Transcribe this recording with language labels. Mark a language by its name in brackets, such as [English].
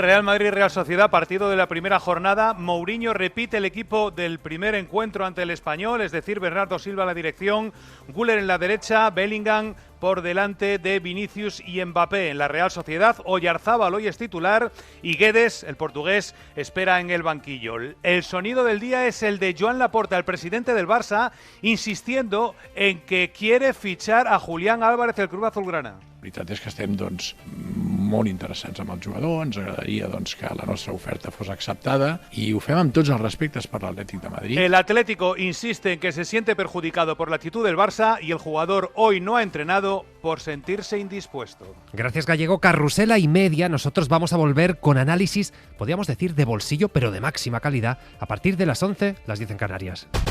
[Spanish] Real Madrid-Real Sociedad, partido de la primera jornada. Mourinho repite el equipo del primer encuentro ante el Español, es decir, Bernardo Silva a la dirección, Güler en la derecha, Bellingham por delante de Vinicius y Mbappé. En la Real Sociedad, Oyarzábal hoy es titular y Guedes, el portugués, espera en el banquillo. El sonido del día es el de Joan Laporta, el presidente del Barça, insistiendo en que quiere fichar a Julián Álvarez del Club Azulgrana. [Catalan] La veritat és que estem molt interessats amb el jugador, ens agradaria que la nostra oferta fos acceptada i ho fem amb tots els respectes per l'Atlètic de Madrid. [Spanish] El Atlético insiste en que se siente perjudicado por la actitud del Barça y el jugador hoy no ha entrenado por sentirse indispuesto. Gracias, Gallego. Carrusela y media. Nosotros vamos a volver con análisis, podríamos decir de bolsillo, pero de máxima calidad, a partir de las 11, las 10 en Canarias.